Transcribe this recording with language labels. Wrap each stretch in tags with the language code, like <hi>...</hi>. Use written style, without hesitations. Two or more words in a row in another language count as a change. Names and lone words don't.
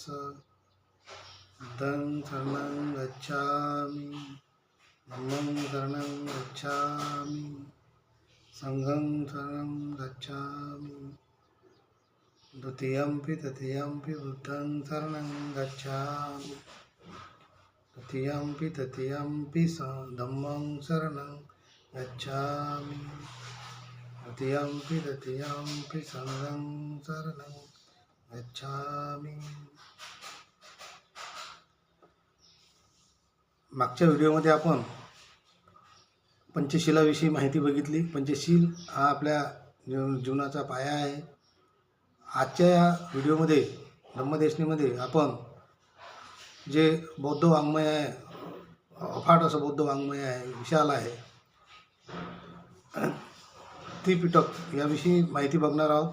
<pi>बुद्धं शरणं गच्छामि, धम्मं शरणं गच्छामि, संघं शरणं गच्छामि, द्वितीयंपि तृतीयंपि बुद्धं शरणं गच्छामि, तृतीयंपि तृतीयंपि धम्मं शरणं गच्छामि, तृतीयंपि तृतीयंपि संघं शरणं गच्छामि.</pi> <mr>मागच्या व्हिडिओमध्ये आपण पंचशिलाविषयी माहिती बघितली. पंचशील हा आपल्या जीवनाचा पाया आहे. आजच्या या व्हिडिओमध्ये धम्मदेशनीमध्ये आपण जे बौद्ध वाङ्मय आहे, अफाट असं बौद्ध वाङ्मय आहे, विशाल आहे, त्रिपिटक याविषयी माहिती बघणार आहोत.</mr>